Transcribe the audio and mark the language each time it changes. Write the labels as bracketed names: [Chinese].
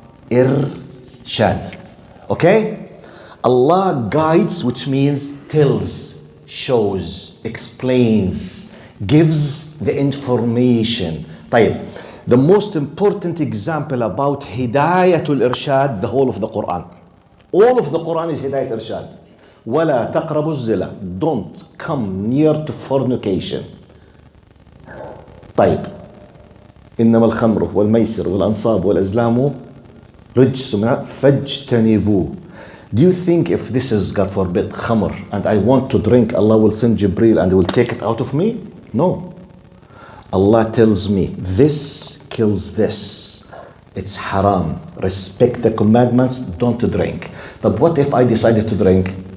[English] Irshad. Okay? Allah guides, which means tells, shows, explains, gives the information. [Arabic] طيب, [English] the most important example about Hidayatul Irshad, the whole of the Quran. All of the Quran is Hidayat Irshad. [Arabic] وَلَا تَقْرَبُوا الزِّلَى. [English] Don't come near to fornication. [Arabic] طيب, إنما الخمر والميسر والأنصاب والأزلام رجس فاجتنبوه. [English] Do you think if this is, God forbid, khamr, and I want to drink, Allah will send Jibreel and will take it out of me? No. Allah tells me, this kills this. It's haram. Respect the commandments, don't drink. But what if I decided to drink?